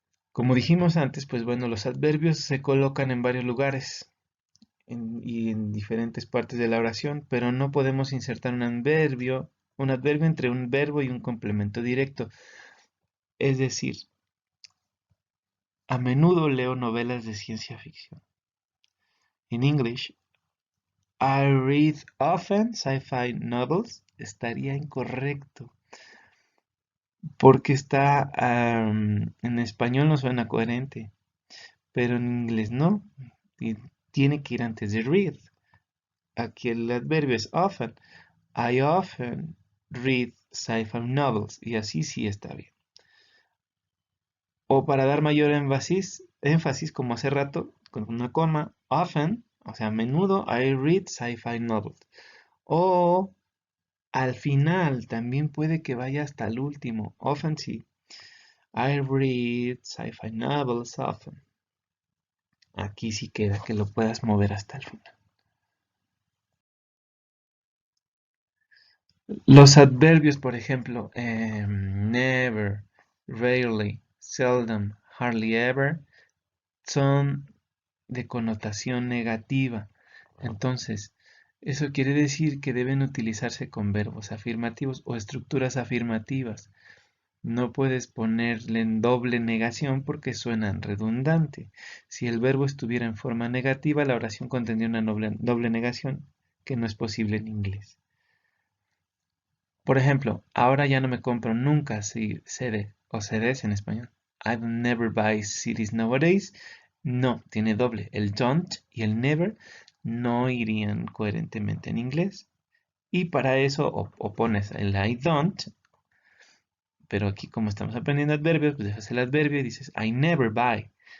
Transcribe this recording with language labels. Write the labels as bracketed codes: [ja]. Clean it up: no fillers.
[es] Como dijimos antes, pues bueno, los adverbios se colocan en varios lugares y en diferentes partes de la oración, pero no podemos insertar un adverbio entre un verbo y un complemento directo. Es decir, a menudo leo novelas de ciencia ficción. En [en] English, I read often sci-fi novels. [es] Estaría incorrecto porque está en español no suena coherente, pero en inglés no. Y tiene que ir antes de read. Aquí el adverbio es often. [en] I often read sci-fi novels. [es] Y así sí está bien. O para dar mayor énfasis como hace rato, con una coma, often, o sea, a menudo, [en] I read sci-fi novels. [es] O al final también puede que vaya hasta el último. Often sí. [en] I read sci-fi novels often. [es] Aquí sí queda que lo puedas mover hasta el final. Los adverbios, por ejemplo, never, rarely, seldom, hardly ever, son de connotación negativa. Entonces, eso quiere decir que deben utilizarse con verbos afirmativos o estructuras afirmativas. No puedes ponerle en doble negación porque suenan redundante. Si el verbo estuviera en forma negativa, la oración contendría una doble negación que no es posible en inglés. Por ejemplo, ahora ya no me compro nunca CD o CDs en español. [en] I don't never buy CDs nowadays. [es] No, tiene doble. El don't y el never no irían coherentemente en inglés. Y para eso o pones el I don't, pero aquí como estamos aprendiendo adverbios, pues dejas el adverbio y dices [en] I never buy.